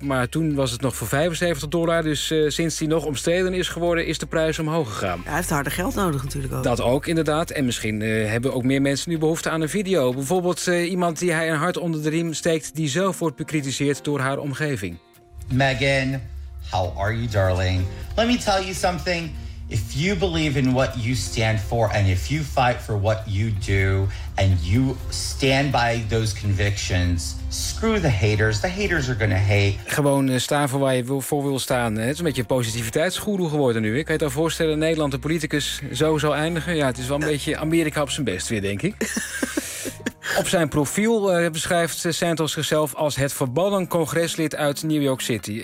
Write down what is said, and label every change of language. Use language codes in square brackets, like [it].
[nl] Maar toen was het nog voor $75. Dus sinds hij nog omstreden is geworden, is de prijs omhoog gegaan. Ja, hij heeft harder geld nodig natuurlijk ook. Dat ook, inderdaad. En misschien hebben ook meer mensen nu behoefte aan een video. Bijvoorbeeld iemand die hij een hart onder de riem steekt... die zelf wordt bekritiseerd door haar omgeving. [en] Megan, how are you, darling? Let me tell you something. If you believe in what you stand for and if you fight for what you do and you stand by those convictions, screw the haters. The haters are gonna hate. [nl] Gewoon staan voor waar je voor wil staan. Het is een beetje een positiviteitsgoeroe geworden nu. Ik kan je dan voorstellen dat Nederland de politicus zo zou eindigen. Ja, het is wel een beetje Amerika op zijn best weer, denk ik. Op zijn profiel beschrijft Santos zichzelf als het verbannen congreslid uit New York City.